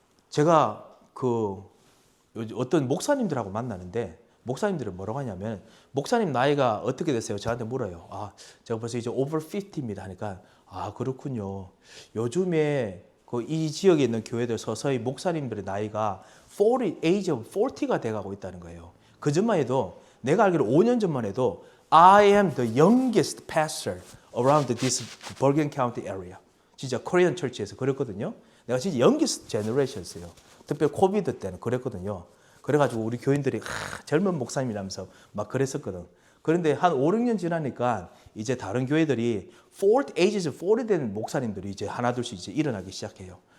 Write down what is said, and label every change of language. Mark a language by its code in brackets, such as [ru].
[ko] 제가 그 어떤 목사님들하고 만나는데 목사님들은 뭐라고 하냐면 목사님 나이가 어떻게 되세요? 저한테 물어요. 제가 벌써 이제 [en] over 50 [ko] 입니다 하니까 그렇군요. 요즘에 이 지역에 있는 교회들 서서히 목사님들의 나이가 40, [en] age of 40 [ko] 가 돼가고 있다는 거예요. 그 전만 해도 내가 알기로 5년 전만 해도 [en] I am the youngest pastor around this Bergen County area. [ko] 진짜 코리안 철치에서 그랬거든요. 내가 진짜 [en] youngest generation [ko] 였어요. 특별히 코비드 때는 그랬거든요. 그래가지고 우리 교인들이 젊은 목사님이라면서 막 그랬었거든. 그런데 한 5, 6년 지나니까 이제 다른 교회들이 40, [en] ages 40 [ko] 된 목사님들이 이제 하나둘씩 이제 일어나기 시작해요.